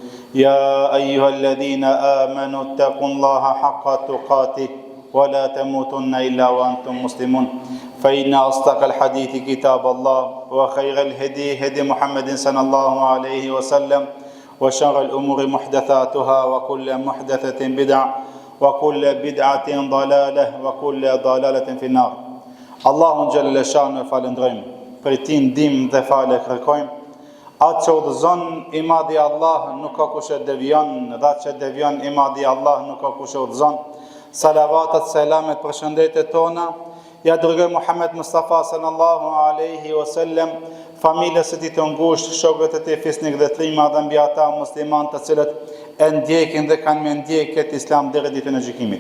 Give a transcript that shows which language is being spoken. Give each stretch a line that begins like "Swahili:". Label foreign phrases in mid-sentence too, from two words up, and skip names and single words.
Arabic: يا أيها الذين آمنوا اتقوا الله حق تقاته ولا تموتن إلا وأنتم مسلمون. فإن أصدق الحديث كتاب الله وخير الهدي هدي محمد صلى الله عليه وسلم وشر الأمور محدثاتها وكل محدثة بدعة وكل بدعة ضلالة وكل ضلالة في النار.
Albanian: Allahun
Arabic: جل شأنه
Albanian: falendrojmë, për ti ndihmë dhe falë kërkojmë. Atë që udhëzon i madhi Allah nuk ka kush e devion, dhe atë që devion i madhi Allah nuk ka kush e udhëzon. Salavatat, selamet, përshëndetjet tona ja dërgoj Muhammed Mustafa
Arabic: صلى الله عليه وسلم,
Albanian: familjes së tij të ngushtë, shokët e tij fisnik dhe trima dhe mbi ata muslimanë të cilët e ndjekin dhe kanë me ndjek këtë Islam deri ditën e gjykimit.